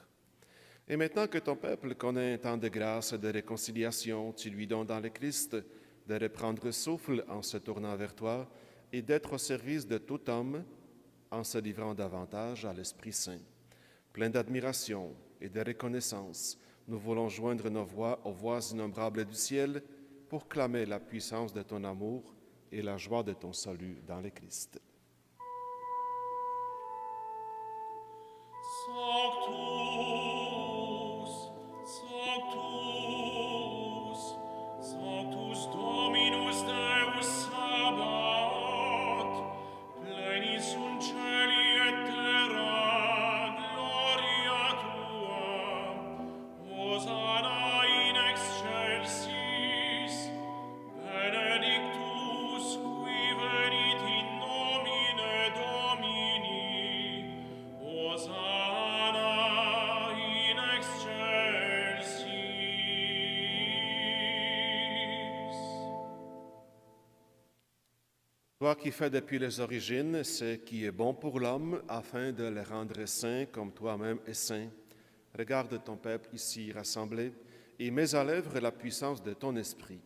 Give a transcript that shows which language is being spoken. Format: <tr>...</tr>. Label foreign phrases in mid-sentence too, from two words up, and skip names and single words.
<fr>Et maintenant que ton peuple connaît un temps de grâce et de réconciliation, tu lui donnes dans le Christ de reprendre souffle en se tournant vers toi et d'être au service de tout homme en se livrant davantage à l'Esprit Saint. Plein d'admiration et de reconnaissance, nous voulons joindre nos voix aux voix innombrables du ciel pour clamer la puissance de ton amour et la joie de ton salut dans le Christ.</fr> <la>Sanctus Dominus Deus Sabaoth, pleni sunt celi et terra, gloria tua, Hosanna in excelsis, benedictus qui venit in nomine Domini, Hosanna in excelsis.</la> <fr>Toi qui fais depuis les origines ce qui est bon pour l'homme, afin de le rendre saint comme toi-même es saint, regarde ton peuple ici rassemblé et mets à l'œuvre la puissance de ton esprit.</fr>